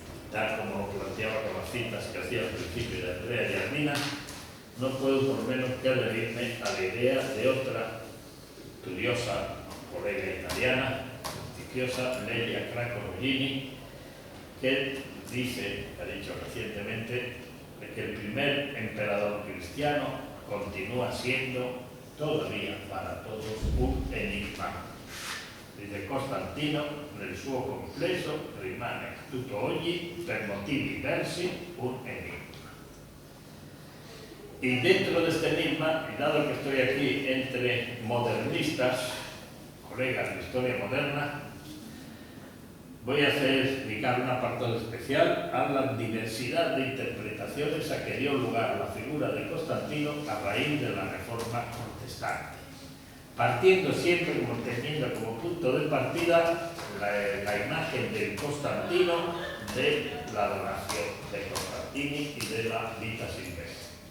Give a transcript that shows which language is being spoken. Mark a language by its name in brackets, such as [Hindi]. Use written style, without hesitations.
[Spanish] tal como lo planteaba con las citas que hacía al principio de Andrea y Armina, no puedo por menos que adherirme a la idea de otra estudiosa, colega italiana, prestigiosa, Lelia Cracco-Roggini, que dice, ha dicho recientemente, de que el primer emperador cristiano continúa siendo todavía para todos un enigma. [Italian] Dice Constantino, nel suo complesso rimane tutto oggi per motivi diversi un enigma. [Spanish] Y dentro de este enigma, y dado que estoy aquí entre modernistas, colegas de historia moderna, voy a dedicar un apartado especial a la diversidad de interpretaciones a que dio lugar la figura de Constantino a raíz de la Reforma protestante, partiendo siempre, teniendo como punto de partida la imagen del Constantino, de la adoración de Constantini y de la Vita Silvestre.